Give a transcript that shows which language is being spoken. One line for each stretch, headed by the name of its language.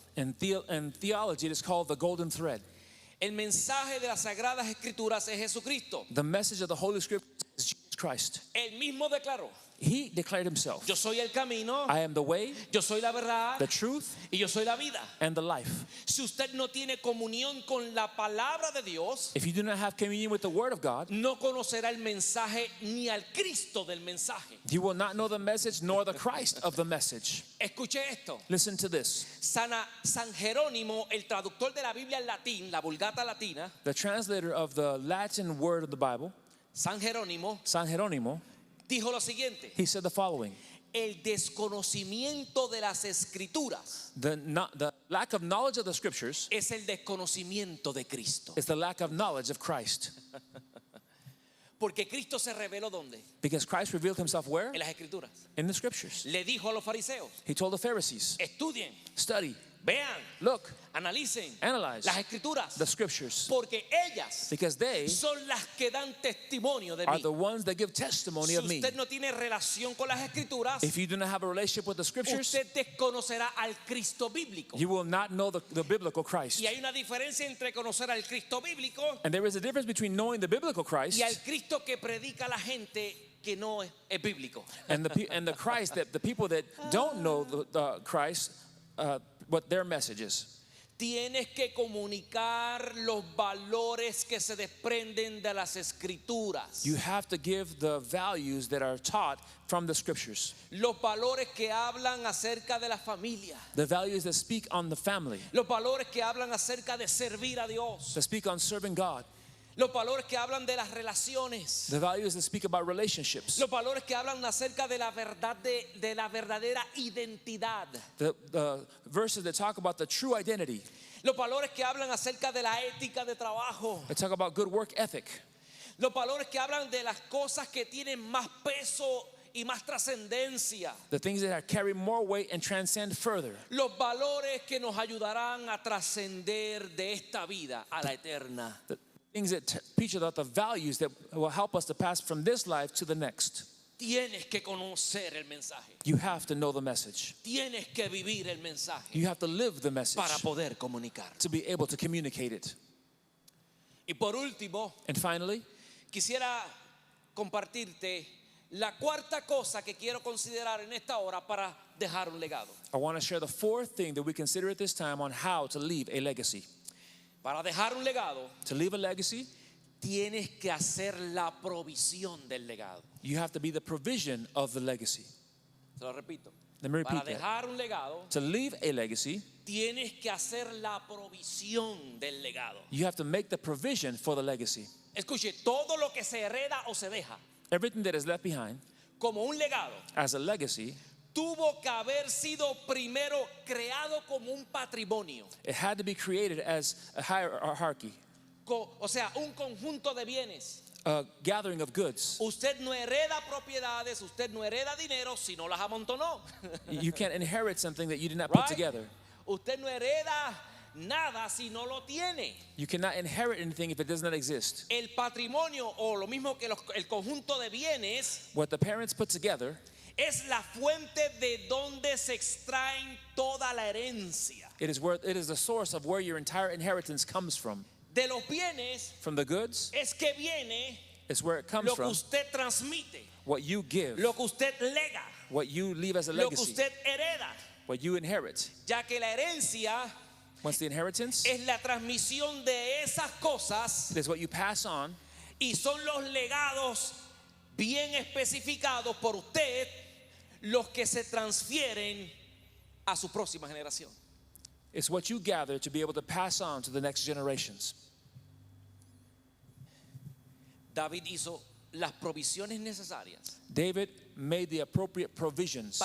English: in theology it is called the golden thread.
Spanish: El mensaje de las Sagradas Escrituras es Jesucristo.
English: The message of the Holy Scriptures is Jesus Christ.
Spanish: Él mismo declaró,
English: He declared himself,
Spanish: yo soy el camino,
English: I am the way,
Spanish: yo soy la verdad
English: the truth,
Spanish: y yo soy la vida.
English: and the life.
Spanish: Si usted no tiene comunión con la palabra de Dios,
English: If you do not have communion with the Word of God,
Spanish: no conocerá el mensaje ni al Cristo del mensaje.
English: you will not know the message nor the Christ of the message.
Spanish: Escuche esto.
English: Listen to this.
Spanish: San Jerónimo, el traductor de la Biblia en latín, la Vulgata latina,
English: The translator of the Latin word of the Bible,
Spanish: San Jerónimo,
English: San Jeronimo,
Spanish: dijo lo siguiente:
English: he said the following:
Spanish: el desconocimiento de las escrituras
English: the lack of knowledge of the Scriptures
Spanish: es el desconocimiento de Cristo.
English: is the lack of knowledge of Christ.
Spanish: Porque Cristo se reveló ¿dónde?
English: Because Christ revealed himself where?
Spanish: En las escrituras.
English: In the Scriptures.
Spanish: Le dijo a los fariseos,
English: He told the Pharisees,
Spanish: estudien,
English: study,
Spanish: vean,
English: look,
Spanish: analicen
English: analyze
Spanish: las escrituras,
English: the Scriptures,
Spanish: porque ellas
English: because they
Spanish: son las que dan testimonio de
English: are
Spanish: mí.
English: the ones that give testimony
Spanish: Si
English: of me.
Spanish: usted no tiene relación con las escrituras,
English: If you do not have a relationship with the Scriptures,
Spanish: usted desconocerá al Cristo bíblico.
English: you will not know the biblical Christ.
Spanish: Y hay una diferencia entre conocer al Cristo bíblico
English: And there is a difference between knowing the biblical Christ
Spanish: y al Cristo que predica a la gente que no es bíblico.
English: and the Christ that the people that don't know the Christ, what their message is.
Spanish: Tienes que comunicar los valores que se desprenden de las escrituras.
English: You have to give the values that are taught from the Scriptures.
Spanish: Los valores que hablan acerca de la familia.
English: The values that speak on the family,
Spanish: Los valores que hablan acerca de servir a Dios.
English: that speak on serving God.
Spanish: Los valores que hablan de las relaciones.
English: The values that speak about relationships.
Spanish: Los valores que hablan acerca de la verdad de la verdadera identidad.
English: The verses that talk about the true identity.
Spanish: Los valores que hablan acerca de la ética de trabajo.
English: That talk about good work ethic.
Spanish: Los valores que hablan de las cosas que tienen más peso y más trascendencia.
English: The things that carry more weight and transcend further.
Spanish: Los valores que nos ayudarán a trascender de esta vida a la eterna.
English: The things that teach about the values that will help us to pass from this life to the next.
Spanish: Tienes que conocer el mensaje.
English: You have to know the message.
Spanish: Tienes que vivir el mensaje
English: You have to live the message
Spanish: para poder comunicar.
English: to be able to communicate it.
Spanish: Y por último,
English: And finally,
Spanish: quisiera compartirte la cuarta cosa que quiero considerar en esta hora para dejar un legado.
English: I want to share the fourth thing that we consider at this time on how to leave a legacy.
Spanish: Para dejar un legado,
English: To leave a legacy,
Spanish: tienes que hacer la provisión del legado.
English: you have to be the provision of the legacy.
Spanish: Se lo repito.
English: Let me
Spanish: Para
English: repeat that.
Spanish: dejar un legado,
English: To leave a legacy,
Spanish: tienes que hacer la provisión del legado.
English: you have to make the provision for the legacy.
Spanish: Escuche, todo lo que se hereda o se deja
English: Everything that is left behind
Spanish: como un legado
English: as a legacy,
Spanish: tuvo que haber sido primero creado como un patrimonio,
English: it had to be created as a hierarchy,
Spanish: o sea, un conjunto de bienes.
English: a gathering of goods.
Spanish: Usted no hereda propiedades, usted no hereda dinero si no las amontonó.
English: You can't inherit something that you did not put Right? together.
Spanish: Usted no hereda nada si no lo tiene.
English: You cannot inherit anything if it does not exist.
Spanish: El patrimonio o lo mismo que el conjunto de bienes
English: What the parents put together
Spanish: es la fuente de donde se extraen toda la herencia.
English: it is the source of where your entire inheritance comes from.
Spanish: De los bienes
English: From the goods,
Spanish: es que viene
English: It's where it comes
Spanish: lo que
English: from,
Spanish: usted transmite,
English: what you give,
Spanish: lo que usted lega,
English: what you leave as a
Spanish: lo que
English: legacy,
Spanish: usted hereda,
English: what you inherit.
Spanish: ya que la herencia
English: Once the inheritance
Spanish: es la transmisión de esas cosas
English: is what you pass on,
Spanish: y son los legados bien especificados por usted los que se transfieren a su próxima generación.
English: it's what you gather to be able to pass on to the next generations.
Spanish: David hizo las provisiones necesarias
English: David made the appropriate provisions